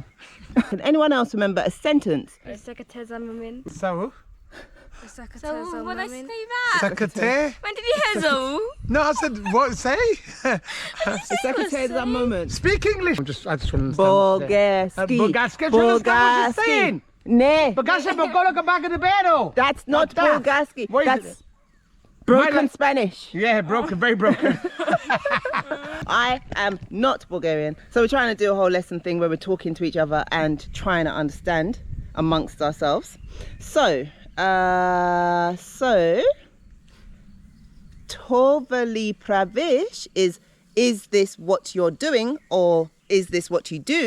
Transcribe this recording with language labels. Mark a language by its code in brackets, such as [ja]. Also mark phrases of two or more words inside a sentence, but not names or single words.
[en] Can anyone else remember a sentence? Secretary Zimmerman. So, Secretary Zimmerman. When I say that, secretary? when did you hear so? No, I said, what, say? The secretary of that moment. Speak English. I just want to understand. Bulgarski. Bulgarski. I'm trying to understand what you're saying. Ne. Bulgarski, Bulgarski, back in the bed. That's not that. Bulgarski. What is That's it? broken My- Spanish. Yeah, broken, very broken. I am not Bulgarian. So we're trying to do a whole lesson thing where we're talking to each other and trying to understand amongst ourselves. So, [bg] Tovali Pravish [en] is this what you're doing or is this what you do?